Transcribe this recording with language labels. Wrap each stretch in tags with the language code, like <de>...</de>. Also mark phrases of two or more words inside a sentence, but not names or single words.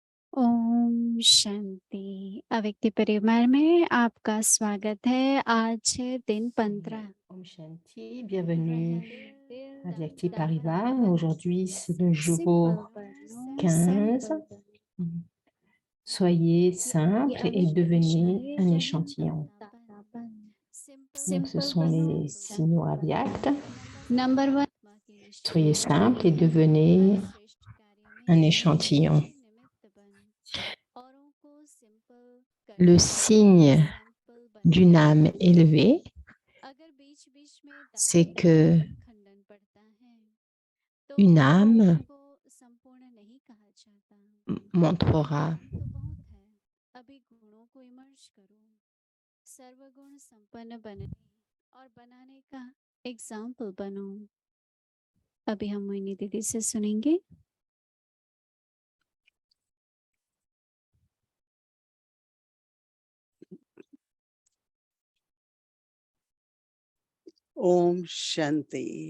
<hi>ओम शांति। अव्यक्ति परिवार में आपका स्वागत है। आज है दिन 15। Om Shanti,</hi> <fr>bienvenue à Vyakti Parivar. Aujourd'hui, c'est le jour 15. Soyez simple et devenez un échantillon. Donc, ce sont les signaux avyakts.</fr> <hi>नंबर 1,</hi> <fr>Soyez simple et devenez un échantillon. Le signe d'une âme élevée, c'est que une âme montrera</fr> <hi>सर्वगुण संपन्न बने और बनाने का एग्जाम्पल बनो। अभी हम मोहिनी दीदी से सुनेंगे। Om Shanti.</hi>